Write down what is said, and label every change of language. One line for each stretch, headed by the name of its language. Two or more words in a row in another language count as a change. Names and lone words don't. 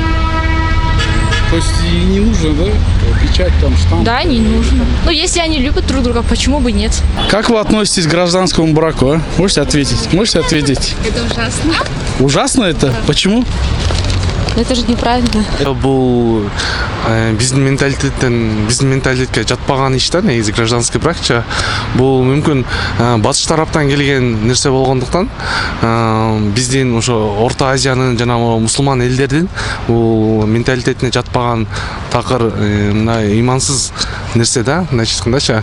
Russian: То есть и не нужно, да, печать там, штамп? Да, не нужно. Но если они любят друг друга, почему бы нет? Как вы относитесь к гражданскому браку, а? Можете ответить? Можете ответить? Это ужасно. Ужасно это? Почему? Это же неправильно.
Kyrgyz: Бул биздин менталитетке жатпаган иш да, негизи
Russian: гражданский бракча.
Kyrgyz: Бул мүмкүн батыш тараптан келген нерсе болгондуктан биздин ошо Орто Азиянын жана мусулман элдердин бул менталитетине жатпаган такыр мындай ыймансыз нерсе да, мындайча айткандачы.